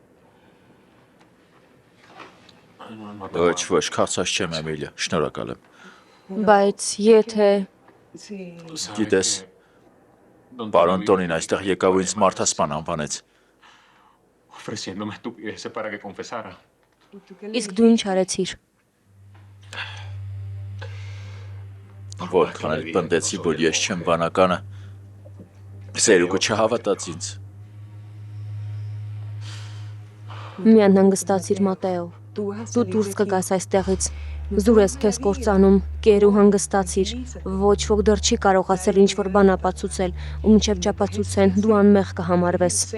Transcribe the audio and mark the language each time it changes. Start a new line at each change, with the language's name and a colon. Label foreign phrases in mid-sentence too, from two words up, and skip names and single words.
Armenian: Ոչ, քաղցած չեմ, Էմիլիա, շնորհակալ եմ։ Բայց եթե Գիտես, պարոն Տոնին այստեղ եկավ ու ինձ մարդասպան անվանեց։
Spanish: Ofreciéndome estupideces para que confesara.
Armenian: իսկ դու ինչ արեցիր։ Որքան էլ պնդեցի, որ ես չեմ բանականը, Սերուկը չհավատաց ինձ։ Մի անհանգստացիր Մատեո։ Դու դուրս կգաս այստեղից։ Զուր ես քեզ կործանում, կեր ու հանգստացիր։ Ոչ ոք դեռ չի կարողացել ինչ-որ բան ապացուցել, ու մինչև չապացուցեն, դու անմեղ կհամարվես։